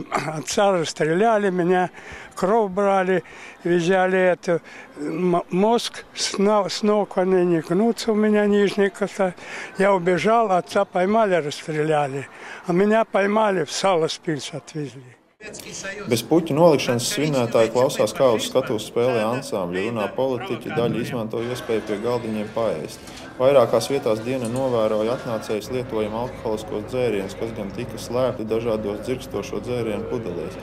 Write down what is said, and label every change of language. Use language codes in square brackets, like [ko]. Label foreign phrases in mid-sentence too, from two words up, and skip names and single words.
[ru] Отца расстреляли, меня кровь брали, взяли мозг, с ног они не гнутся у меня, нижний коса. Я убежал, отца поймали, расстреляли. А меня поймали, в Salaspils отвезли. [lv] Bez puķu nolikšanas svinētāji klausās, kā uz skatuves spēlē ansambļi, runā politiķi, daļa izmanto iespēju pie galdiņiem paēst. Vairākās vietās diena novēroja atnācējus lietojumu alkoholiskos dzērienus, kas gan tika slēpti dažādos dzirkstošo dzērienu pudelēs.